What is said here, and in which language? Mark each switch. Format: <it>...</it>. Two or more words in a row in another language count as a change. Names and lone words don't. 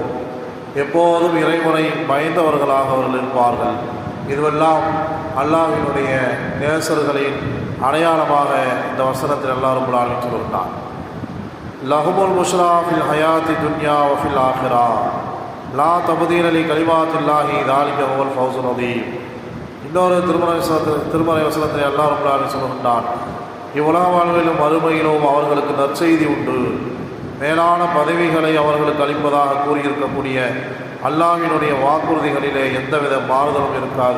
<ta>எப்போதும் இறைவனை பயந்தவர்களாக அவர்கள் இருப்பார்கள். இதுவெல்லாம் அல்லாஹ்வினுடைய நேசர்களின் அடையாளமாக இந்த வசனத்தில் அல்லாஹ்</ta> <ar>رب العالمين</ar> <ta>சொல்கிறான்.</ta> <ar>لهم البشرى في الحياة الدنيا وفي الآخرة لا تبديل لكلمات الله ذلك هو الفوز العظيم.</ar> <ta>இன்னொரு திருமறை வசனத்தில் அல்லாஹ்</ta> <ar>رب العالمين</ar> <ta>சொல்கிறான், இவ்வுலக வாழ்விலும் மறுமையிலும் அவர்களுக்கு நற்செய்தி உண்டு, மேலான பதவிகளை அவர்களுக்கு அளிப்பதாக கூறியிருக்கக்கூடிய அல்லாஹ்வினுடைய வாக்குறுதிகளிலே எந்தவித மாறுதலும் இருக்காது.</ta>